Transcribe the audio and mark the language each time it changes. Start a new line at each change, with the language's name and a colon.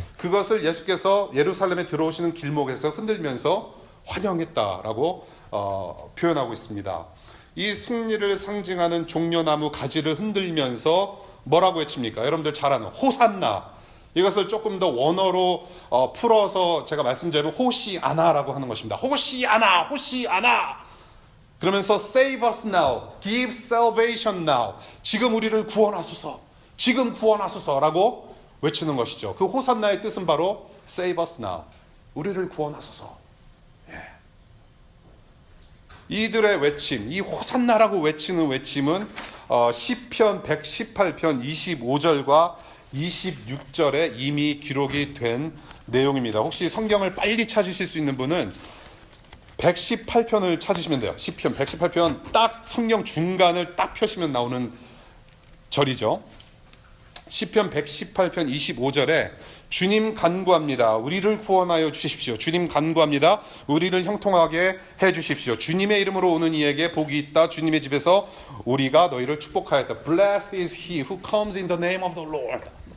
Korean: 그것을 예수께서 예루살렘에 들어오시는 길목에서 흔들면서 환영했다라고 표현하고 있습니다. 이 승리를 상징하는 종려나무 가지를 흔들면서 뭐라고 외칩니까? 여러분들 잘 아는 호산나. 이것을 조금 더 원어로 풀어서 제가 말씀드린 호시아나라고 하는 것입니다. 호시아나, 호시아나.
English: 그러면서 save us now, give salvation now.
Korean: 지금 우리를 구원하소서, 지금 구원하소서라고 외치는 것이죠. 그 호산나의 뜻은 바로
English: save us now,
Korean: 우리를 구원하소서. 이들의 외침, 이 호산나라고 외치는 외침은 시편 118편 25절과 26절에 이미 기록이 된 내용입니다. 혹시 성경을 빨리 찾으실 수 있는 분은 118편을 찾으시면 돼요. 시편 118편 딱 성경 중간을 딱 펴시면 나오는 절이죠. 시편 118편 25절에 주님 간구합니다. 우리를 구원하여 주십시오. 주님 간구합니다. 우리를 형통하게 해 주십시오. 주님의 이름으로 오는 이에게 복이 있다. 주님의 집에서 우리가 너희를 축복하였다.
English: Blessed is he who comes in the name of the Lord.